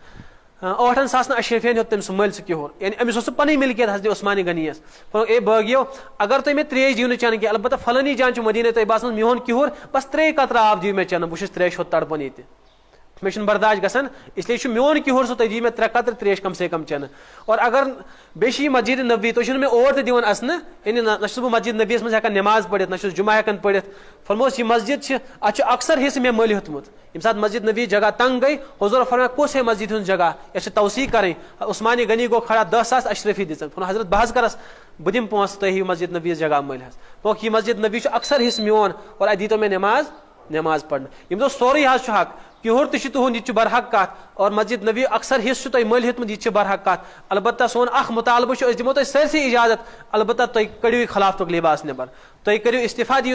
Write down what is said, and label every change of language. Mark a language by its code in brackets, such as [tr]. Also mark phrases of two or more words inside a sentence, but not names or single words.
[ks] 8 ساسن اشرفین ہیوٚت تٔمۍ سُہ مٔلۍ سُہ کِہُر یعنی أمِس اوس سُہ پنٕنۍ مِلکیت حضرت عثمانی غنیَس فرموکھ اے بٲغِیو اگر تُہۍ مےٚ تریش دِیِو نہٕ چٮ۪نہٕ کینٛہہ البتہ فلٲنی جان چھُ مدیٖنہ طیبہس منٛز میون کِہُر بس 3 قطرٕ آب دِیِو مےٚ چٮ۪نہٕ بہٕ چھُس تریشہِ ہُنٛد تڑپان ییٚتہِ مےٚ چھُنہٕ برداش گژھان اسلیے چھُ میون کِہُر سُہ تُہۍ دِیِو مےٚ 3 قطرٕ تریش [ur] کم سے کم [ks] چٮ۪نہٕ اور اگر بیٚیہِ چھِ یہِ مسجد نبوی تُہۍ چھِو نہٕ مےٚ اور تہِ دِوان اَژنہٕ یعنی نہ چھُس بہٕ مسجد نبیَس منٛز ہٮ۪کان نٮ۪ماز پٔرِتھ نہ چھُس جُمعہ ہٮ۪کان پٔرِتھ فرموس یہِ مسجد چھِ اَتھ چھُ اکثر حصہٕ مےٚ مٔلۍ ہیوٚتمُت ییٚمہِ ساتہٕ مسجد نبی جگہ تنگ گٔے حضوٗرو فرمایو کُس ہے مسجد ہُنٛد جگہ یَتھ چھِ توثیق کَرٕنۍ عثمانی غنی گوٚو کھڑا 10 ساس اشرفی دِژن فرمو حضرت بہٕ حظ کرس بہٕ دِمہٕ پونٛسہٕ تُہۍ ہیٚیِو مسجد نبیَس جگہ مٔلۍ حظ دوٚپُکھ یہِ مسجد نبی چھُ اکثر حصہٕ میون اور اَتہِ دیٖتو مےٚ نٮ۪ماز پرنہٕ یِم دوٚپ سورُے حظ چھُ حق کِہُر تہِ چھُ تُہُنٛد یہِ تہِ چھُ برحق کتھ اور مسجد نبی اکثر حصہٕ چھُ تۄہہِ مٔلۍ ہیوٚتمُت یہِ تہِ چھِ برحق کتھ البتہ سون اکھ مُطالبہٕ چھُ أسۍ دِمو تۄہہِ سٲرسٕے اِجازت البتہ تُہۍ کٔڑِو یہِ خلافُک لباس نٮ۪بر تُہۍ کٔرِو استعفا دِیِو